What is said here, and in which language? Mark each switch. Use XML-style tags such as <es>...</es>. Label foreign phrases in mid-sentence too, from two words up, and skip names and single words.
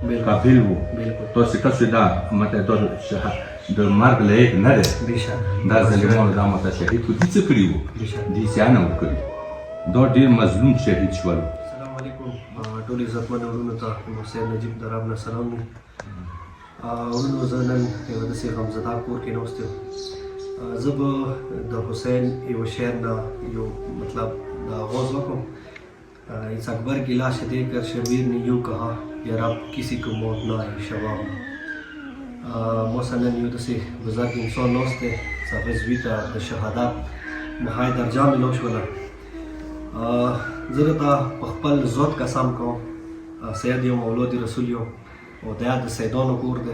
<ps>قابل وو تاسو کسو دا ماته د مرګ لایق نه دی دا ظالمانو دا ماته شهید کړو دي څه کړي وو دي سیانه وکړي دا ډېر مظلوم شهید شول. السلام علیکم ټول عزتمن ورونو ته حسین نجیب د رب نه سلام وي. ورونو زه نن یو داسې غمزده کور کې ناست یم. زه به د حسین یو شعر نه یو مطلب د آغاز وکړم.</ps> <ur>اس اکبر کی لاش دیکھ کر شبیر نے یوں کہا یا رب کسی کو موت نہ آئے شواب.</ur> <ps>مثلا یو داسې بزرګ انسان ناست دی هغه زوی ته د شهادت نهایي درجه میلاو شوله. زه درته په خپل ذات قسم کوم سید یم اولاد رسول یم او دا د سیدانو کور دی.</ps>